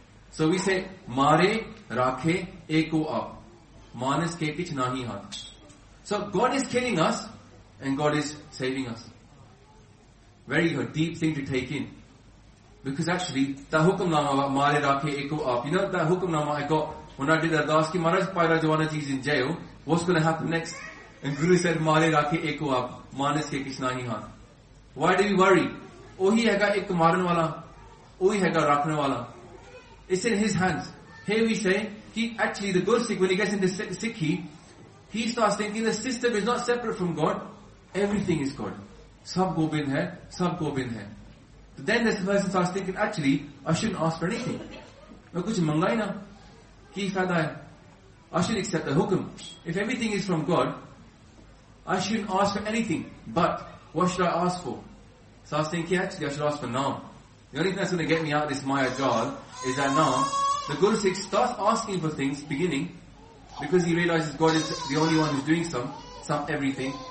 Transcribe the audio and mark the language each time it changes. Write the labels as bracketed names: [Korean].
[English] So we say, [Punjabi] ਮਾਰੇ ਰਾਖੇ ਏਕੋ ਆਪ. Manas ke kich nahi haat. [English] So God is killing us, and God is saving us. Very good, deep thing to take in. Because actually, [Punjabi] ta hukam nama mare rakhe eko aap. [English] You know that hukam nama I got when I did Ardas ki Maharaj Pai Rajwana ji is in jail. What's going to happen next? And Guru said, [Punjabi] ਮਾਰੇ ਰਾਖੇ ਏਕੋ ਆਪ, ਮਾਨਸ ਕੇ ਕਿਛ ਨਾਹੀ ਹਾਥ. [English] Why do we worry? [Punjabi] ਓਹੀ ਹੈ ਗਾ ਇੱਕ ਮਾਰਨ ਵਾਲਾ. ਓਹੀ ਹੈ ਗਾ ਰੱਖਣ ਵਾਲਾ. [English] It's in His hands. Here we say, ki actually the Guru Sikh, when he gets into Sikhi, He starts thinking the system is not separate from God. Everything is God. [Punjabi] Sab Gobind hai, sab Gobind hai. [English] So then this person starts thinking, actually, I shouldn't ask for anything. [Punjabi] ਮੈਂ ਕੁਝ ਮੰਗਾਂ ਹੀ ਨਾ. ਕੀ ਫਾਇਦਾ ਹੈ. [English] I should accept the hukum. If everything is from God, I shouldn't ask for anything. But what should I ask for? So I was thinking, actually, I should ask for naam. The only thing that's going to get me out of this maya jal is that naam. The Guru Sikh starts asking for things, beginning, because he realizes God is the only one who's doing some everything.